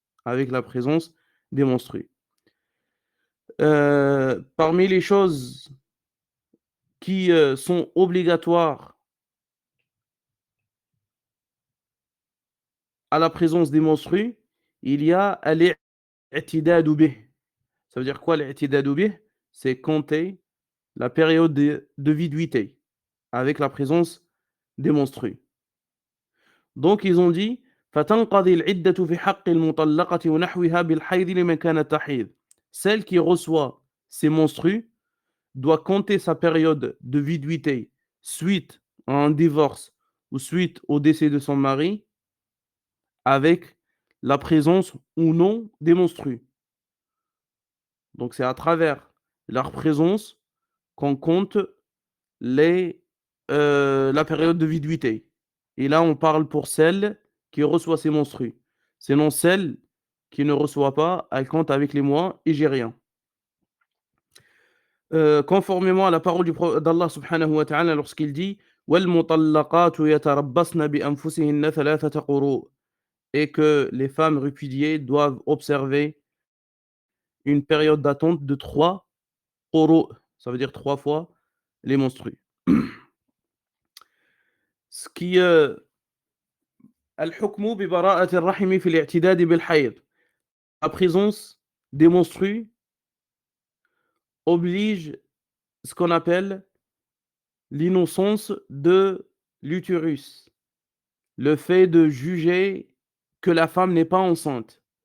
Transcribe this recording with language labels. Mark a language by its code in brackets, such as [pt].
[fr] Avec la présence des menstrues. Parmi les choses qui sont obligatoires à la présence des menstrues, il y a al-i'tidadu bih. Ça veut dire quoi l'i'tidadu bih? C'est compter la période de viduité avec la présence des menstrues. Donc ils ont dit [ar] فَتَنْقَضِي الْعِدَّةُ فِي حَقِّ الْمُطَلَّقَةِ وَنَحْوِهَا بِالْحَيْضِ لِمَنْ كَانَتْ تَحِيض. [fr] Celle qui reçoit ses menstrues doit compter sa période de viduité suite à un divorce ou suite au décès de son mari avec la présence ou non des menstrues. Donc c'est à travers leur présence qu'on compte les, la période de viduité. Et là, on parle pour celle qui reçoit ses menstrues. Sinon celle qui ne reçoit pas, elle compte avec les mois hégériens. Conformément à la parole d'Allah subhanahu wa ta'ala lorsqu'il dit: [ar] «وَالْمُطَلَّقَاتُ يَتَرَبَّصْنَ بِأَنفُسِهِنَّ ثَلَاثَةَ قُرُوءٍ» [fr] et que les femmes répudiées doivent observer une période d'attente de 3 quru', ça veut dire 3 fois les menstrues. Ce qui [ar] الحكم ببراءة الرحم في الاعتداد بالحيض. [fr] La présence des menstrues oblige ce qu'on appelle l'innocence de l'utérus. Le fait de juger que la femme n'est pas enceinte.